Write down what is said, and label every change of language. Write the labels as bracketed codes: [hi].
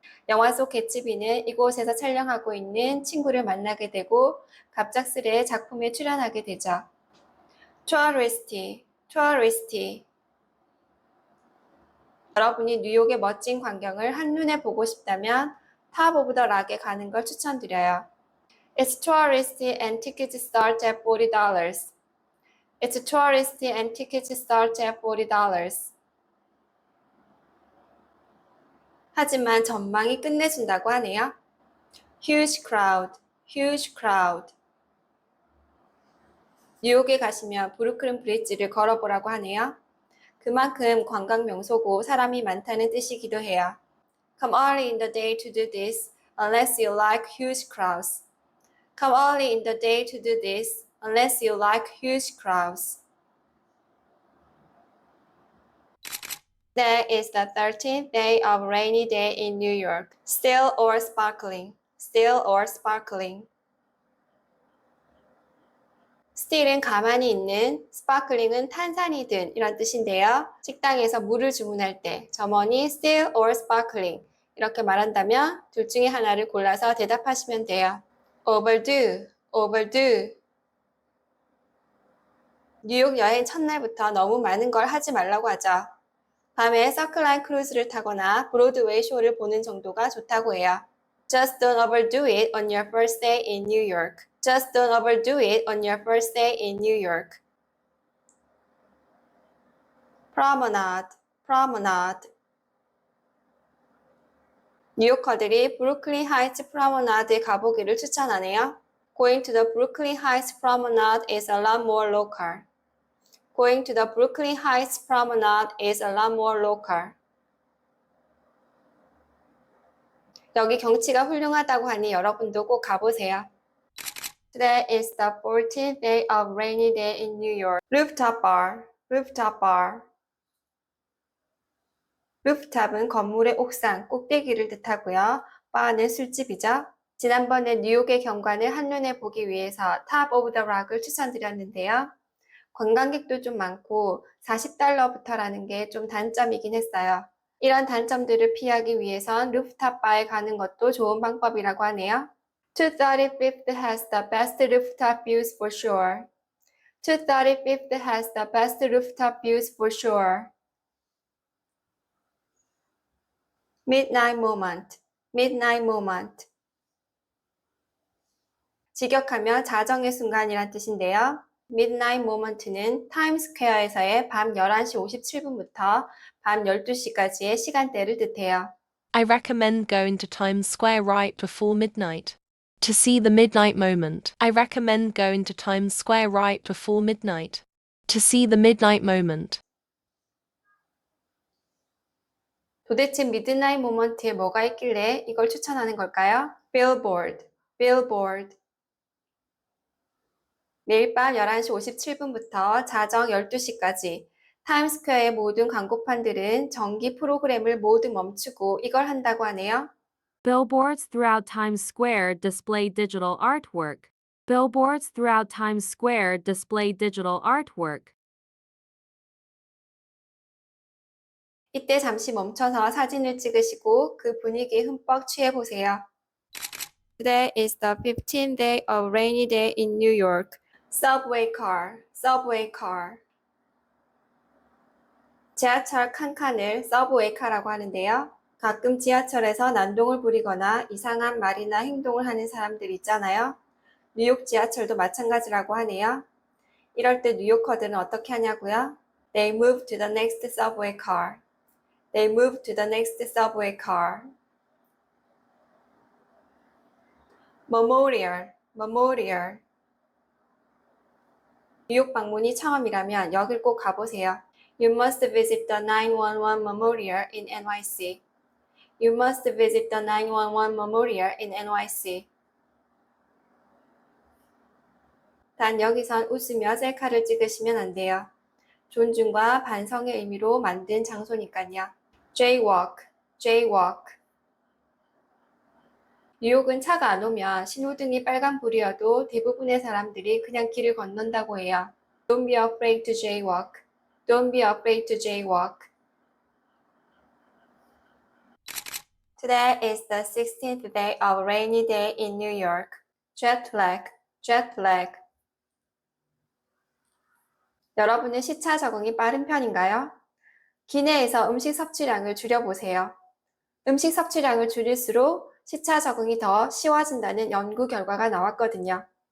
[ko] 영화 속 개츠비는 이곳에서 촬영하고 있는 친구를 만나게 되고 갑작스레 작품에 출연하게 되죠. [en] Touristy, touristy. [ko] 여러분이 뉴욕의 멋진 광경을 한눈에 보고 싶다면 Top of the Rock에 가는 걸 추천드려요. [en] It's touristy and tickets start at $40. It's touristy and tickets start at $40. [ko] 하지만 전망이 끝내준다고 하네요. [en] Huge crowd, huge crowd. [ko] 뉴욕에 가시면 브루클린 브릿지를 걸어보라고 하네요. 그만큼 관광 명소고 사람이 많다는 뜻이기도 해요. [en] Come early in the day to do this, unless you like huge crowds. Come early in the day to do this, unless you like huge crowds. Today is the 13th day of rainy day in New York. Still or sparkling? Still or sparkling? [ko] still은 가만히 있는, sparkling은 탄산이 든 이런 뜻인데요. 식당에서 물을 주문할 때 점원이 [en] still or sparkling [ko] 이렇게 말한다면 둘 중에 하나를 골라서 대답하시면 돼요. [en] overdue, overdue. [ko] 뉴욕 여행 첫날부터 너무 많은 걸 하지 말라고 하죠. 밤에 서클라인 크루즈를 타거나 브로드웨이 쇼를 보는 정도가 좋다고 해요. [en] Just don't overdo it on your first day in New York. Just don't overdo it on your first day in New York. promenade, promenade. [ko] 뉴요커들이 브루클린 하이츠 프로머나드에 가보기를 추천하네요. [en] Going to the Brooklyn Heights Promenade is a lot more local. Going to the Brooklyn Heights Promenade is a lot more local. [ko] 여기 경치가 훌륭하다고 하니 여러분도 꼭 가보세요. [en] Today is the 14th day of rainy day in New York. Rooftop bar, rooftop bar. [ko] 루프탑은 건물의 옥상, 꼭대기를 뜻하고요. 바는 술집이죠. 지난번에 뉴욕의 경관을 한눈에 보기 위해서 탑 오브 더 락을 추천드렸는데요. 관광객도 좀 많고 $40부터라는 게 좀 단점이긴 했어요. 이런 단점들을 피하기 위해선 루프탑 바에 가는 것도 좋은 방법이라고 하네요. [en] 235th has the best rooftop views for sure. 235th has the best rooftop views for sure. Midnight moment, midnight moment. [ko] 직역하면 자정의 순간이란 뜻인데요. Midnight moment는 타임스퀘어에서의 밤 11시 57분부터 밤 12시까지의 시간대를 뜻해요. [en] I recommend going to Times Square right before midnight. To see the midnight moment, I recommend going to Times Square right before midnight. To see the midnight moment. [ko] 도대체 미드나잇 모먼트에 뭐가 있길래 이걸 추천하는 걸까요? [en] Billboard, billboard. [ko] 매일 밤 11시 57분부터 자정 12시까지 타임스퀘어의 모든 광고판들은 정기 프로그램을 모두 멈추고 이걸 한다고 하네요. [en] Billboards throughout Times Square display digital artwork. Billboards throughout Times Square display digital artwork. [ko] 이때 잠시 멈춰서 사진을 찍으시고 그 분위기에 흠뻑 취해보세요. [en] Today is the 15th day of rainy day in New York. Subway car, subway car. [ko] 지하철 칸칸을 서브웨이 카라고 하는데요. 가끔 지하철에서 난동을 부리거나 이상한 말이나 행동을 하는 사람들 있잖아요. 뉴욕 지하철도 마찬가지라고 하네요. 이럴 때 뉴요커들은 어떻게 하냐고요? [en] They move to the next subway car. They move to the next subway car. Memorial, memorial. [ko] 뉴욕 방문이 처음이라면 여길 꼭 가보세요. [en] You must visit the 911 Memorial in NYC. You must visit the 911 Memorial in NYC. [ko] 단 여기선 웃으며 셀카를 찍으시면 안 돼요. 존중과 반성의 의미로 만든 장소니까요. [en] Jaywalk, jaywalk. [ko] 뉴욕은 차가 안 오면 신호등이 빨간불이어도 대부분의 사람들이 그냥 길을 건넌다고 해요. [en] Don't be afraid to jaywalk. Don't be afraid to jaywalk. Today is the 16th day of rainy day in New York. Jet lag, jet lag. [ko] 여러분은 시차 적응이 빠른 편인가요? 기내에서 음식 섭취량을 줄여보세요. 음식 섭취량을 줄일수록 시차 적응이 더 쉬워진다는 연구 결과가 나왔거든요.